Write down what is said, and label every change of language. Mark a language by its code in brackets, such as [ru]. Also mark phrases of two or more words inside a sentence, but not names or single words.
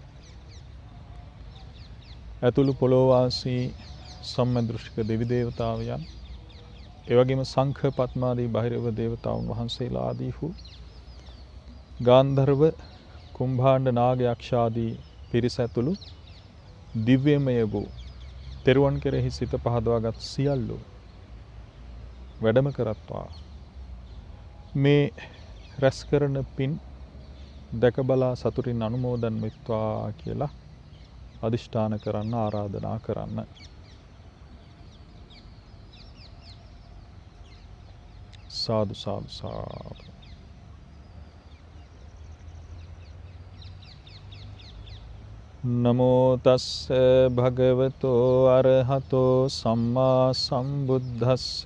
[si] ඇතුළු පොළොවාසී සම්මදෘෂ්ටික දෙවි දේවතාවයන්, ඒ වගේම සංඛ පත්මාදී බහිරව දේවතාවුන් වහන්සේලා ආදීහු ගාන්ධර්ව, කුම්භාණ්ඩ, නාග, යක්ෂ ආදී පිරිස ඇතුළු දිව්‍යමය වූ තෙරුවන් කෙරෙහි සිත පහදවාගත් සියල්ලෝ වැඩම කරත්වා. මේ රැස් කරන පින් දැක බලා සතුටින් අනුමෝදන් වෙත්වා කියලා අදිෂ්ඨාන කරන්න, ආරාධනා කරන්න. [pi] සාදු සාදු සාදු. නමෝ තස්ස භගවතෝ අරහතෝ සම්මා සම්බුද්දස්ස.